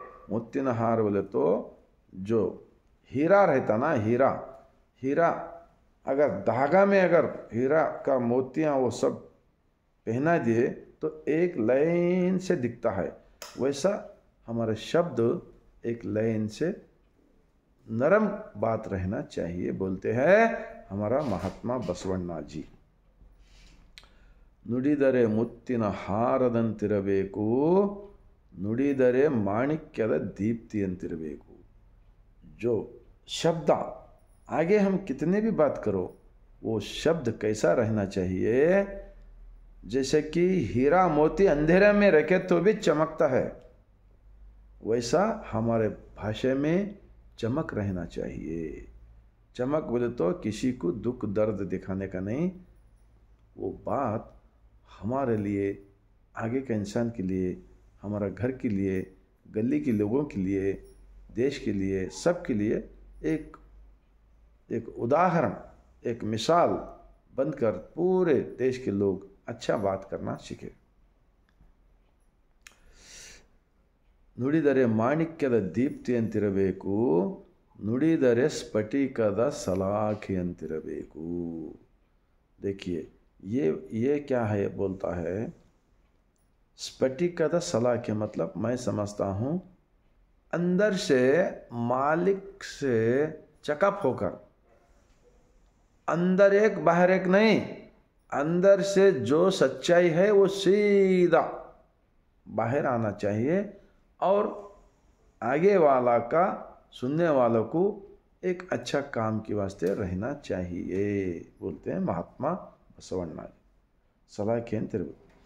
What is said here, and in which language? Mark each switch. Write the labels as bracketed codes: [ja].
[kn] ಮುತ್ತಿನ [hi] हार बोले तो जो हीरा रहता ना, हीरा अगर धागा में अगर हीरा का मोतियाँ वो सब पहना दिए तो एक लाइन से दिखता है, वैसा हमारे शब्द एक लाइन से नरम बात रहना चाहिए, बोलते हैं हमारा महात्मा बसवಣ್ಣ जी. [kn] ನುಡಿದರೆ ಮುತ್ತಿನ ಹಾರದಂತಿರಬೇಕು, ನುಡಿದರೆ ಮಾಣಿಕ್ಯದ ದೀಪ್ತಿಯಂತಿರಬೇಕು. [hi] जो शब्द आगे हम कितने भी बात करो, वो शब्द कैसा रहना चाहिए? जैसे कि हीरा मोती अंधेरे में रखे तो भी चमकता है, वैसा हमारे भाषा में चमक रहना चाहिए. चमक बोले तो किसी को दुख दर्द दिखाने का नहीं, वो बात हमारे लिए, आगे के इंसान के लिए, हमारा घर के लिए, गली के लोगों के लिए, देश के लिए, सब के लिए एक उदाहरण, एक मिसाल बनकर पूरे देश के लोग अच्छा बात करना सीखे. [kn] ನುಡಿದರೆ ಮಾಣಿಕ್ಯದ ದೀಪ್ತಿಯಂತಿರಬೇಕು, ನುಡಿದರೆ ಸ್ಫಟಿಕದ ಸಲಾಖೆಯಂತಿರಬೇಕು. [hi] देखिए ये क्या है, बोलता है स्फटिकद सलाखे, मतलब मैं समझता हूँ अंदर से मालिक से चकअप होकर, अंदर एक बाहर एक नहीं, अंदर से जो सच्चाई है वो सीधा बाहर आना चाहिए और आगे वाला का, सुनने वालों को एक अच्छा काम के वास्ते रहना चाहिए, बोलते हैं महात्मा बसवಣ್ಣ. [kn] सलाखे अंतिरಬೇಕು.